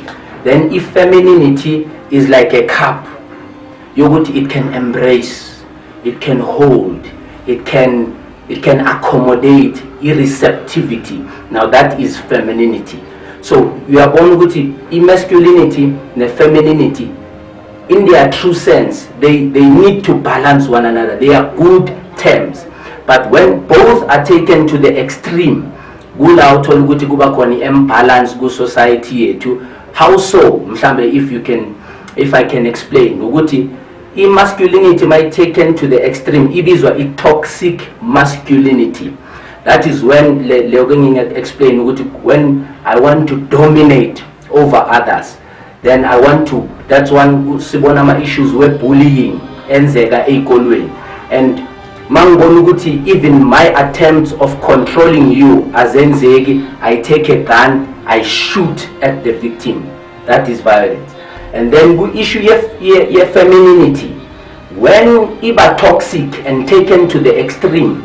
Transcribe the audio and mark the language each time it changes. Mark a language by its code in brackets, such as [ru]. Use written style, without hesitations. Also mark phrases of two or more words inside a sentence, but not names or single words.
[en] Then if femininity is like a cup, it can embrace, it can hold, it can accommodate receptivity. Now that is femininity. So you are born with masculinity and femininity. in their true sense, they need to balance one another. They are good terms. But when both are taken to the extreme, [nd] kula uthola ukuthi kuba khona imbalance ku society yethu. [en] How so? Mhlambe if I can explain ukuthi masculinity might taken to the extreme ibizwa toxic masculinity. That is when explain when I want to dominate over others, then I want to, that's one sibona issues where bullying [nd] enzeka ezikolweni, [en] and [nd] mangibona ukuthi [en] even my attempts of controlling you azenzeki, I take a gun, I shoot at the victim. That is violence. And then the issue ye femininity, when iba toxic and taken to the extreme,